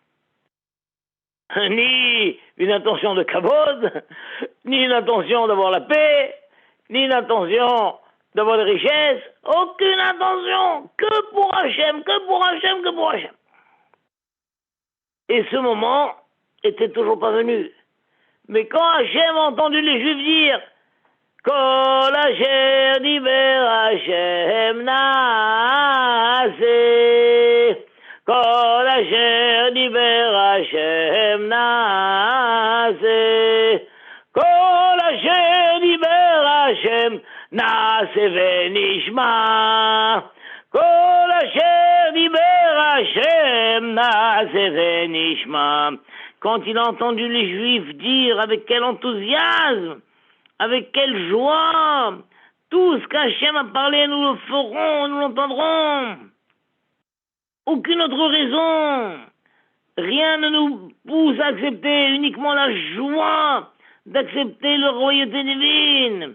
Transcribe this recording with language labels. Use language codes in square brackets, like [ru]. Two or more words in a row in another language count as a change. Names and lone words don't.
[fr] Ni une intention de kavod, ni une intention d'avoir la paix, ni une intention d'avoir des richesses, aucune intention, que pour Hachem, que pour Hachem, que pour Hachem. Et ce moment était toujours pas venu. Mais quand Hachem a entendu les Juifs dire [he] כל אשר דבר ה' נעשה, כל אשר דבר ה' נעשה, כל אשר דבר ה' נעשה ונשמע, כל אשר דבר ה' נעשה ונשמע. [fr] Quand il a entendu les Juifs dire avec quel enthousiasme, avec quelle joie, tout ce qu'Hachem a parlé, nous le ferons, nous l'entendrons. Aucune autre raison. Rien ne nous pousse à accepter, uniquement la joie d'accepter la royauté divine.